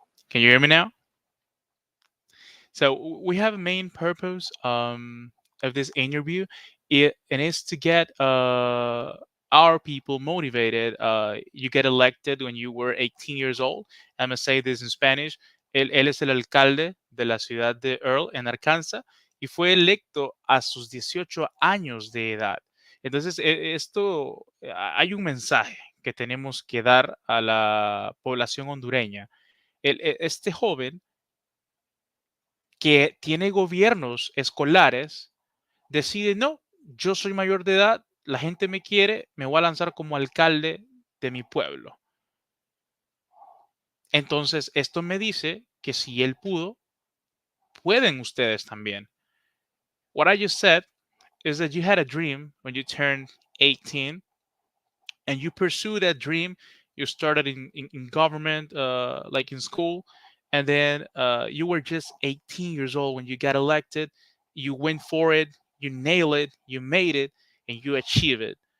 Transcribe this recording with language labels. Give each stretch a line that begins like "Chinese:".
English: Can you hear me now? So we have a main purpose of this interview, and it's to get our people motivated. You get elected when you were 18 years old. I'm gonna say this in Spanish.
Spanish: Él es el alcalde de la ciudad de Earl en Arkansas y fue electo a sus 18 años de edad. Entonces, esto, hay un mensaje que tenemos que dar a la población hondureña. Este joven que tiene gobiernos escolares decide, no, yo soy mayor de edad, la gente me quiere, me voy a lanzar como alcalde de mi pueblo. Entonces, esto me dice que si él pudo, pueden ustedes también.
English: What I just said is that you had a dream when you turned 18 and you pursue that dream. You started in government, like in school, and then you were just 18 years old when you got elected. You went for it, you nail it, you made it, and you achieve it.